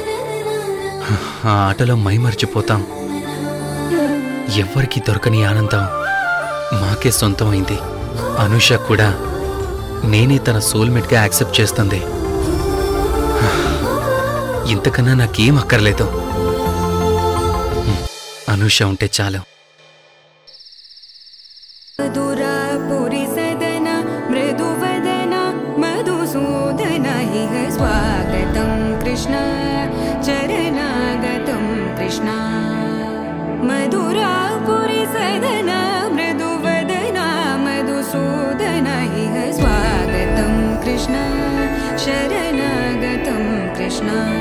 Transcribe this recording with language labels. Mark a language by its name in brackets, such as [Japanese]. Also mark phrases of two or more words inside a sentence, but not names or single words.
[Telugu] ఆ ఆటలో మైమర్చిపోతాం. ఎవ్వరికీ దొరకని ఆనందం మాకే సొంతమైంది. అనూష కూడా నేనే తన సోల్మేట్గా యాక్సెప్ట్ చేస్తుంది. ఇంతకన్నా నాకేం అక్కర్లేదు. అనూష ఉంటే చాలు. [Sanskrit] स्वागतं कृष्ण चरणागतं कृष्ण मधुरापुरी सदना मृदुवदना मधुसूदन इह स्वागतं कृष्ण शरणागतं कृष्ण